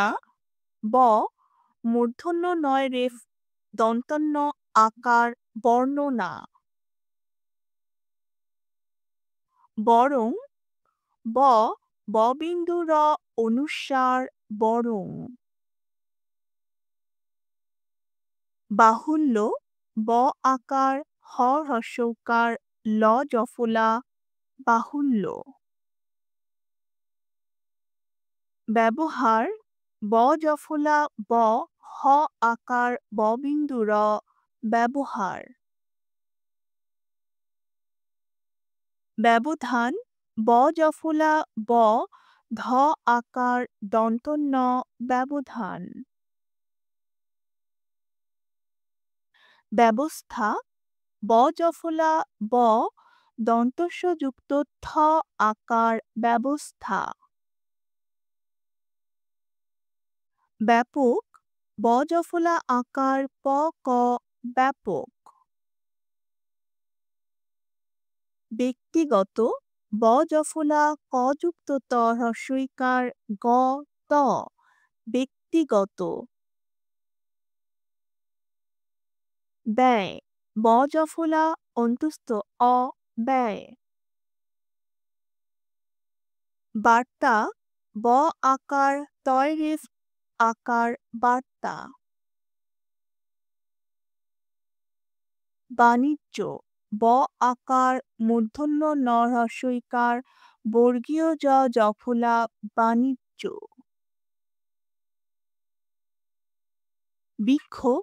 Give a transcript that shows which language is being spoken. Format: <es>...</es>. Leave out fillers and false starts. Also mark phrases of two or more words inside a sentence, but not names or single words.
<bn>ব মূর্ধন্য নয় রেফ দন্তন্য আকার বর্ণনা। বরং। ব ববিন্দু র অনুস্বার বরং। বাহুল্য। ব আকার হ হ্রস্বকার ল জফলা বাহুল্য। ব্যবহার। ব জফলা ব হ আকার ববিন্দু র ব্যবহার। ব্যবধান। ব জফলা ব ধ আকার দন্ত ন ব্যবধান। ব্যবস্থা। ব জফলা ব দন্তস্ব যুক্ত থ আকার ব্যবস্থা। ব্যাপক। ব জফলা আকার প ক ব্যাপক। ব্যক্তিগত। ব জফলা ক যুক্ত ত হ্রস্বইকার গ ত ব্যক্তিগত। ব্যয়। ব জফলা অন্তুস্থ অ ব্যয়। বার্তা। ব আকার তয় রেফ আকার বার্তা। বাণিজ্য। ব আকার মূর্ধন্য ন হ্রস্বইকার বর্গীয় জ জফলা বাণিজ্য। বিক্ষোভ।</bn>